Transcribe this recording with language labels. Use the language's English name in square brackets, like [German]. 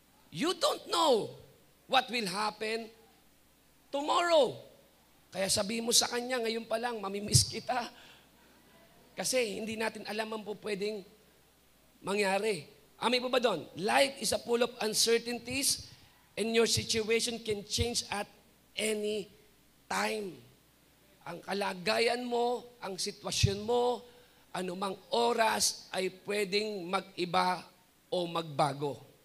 [English] You don't know what will happen tomorrow. [Filipino] Kaya sabihin mo sa kanya, ngayon pa lang, mamimiss kita. Kasi hindi natin alam ang po pwedeng mangyari. Amin po ba doon? [English] Life is a full of uncertainties and your situation can change at any time. [Filipino] Ang kalagayan mo, ang sitwasyon mo, anumang oras ay pwedeng mag-iba o magbago.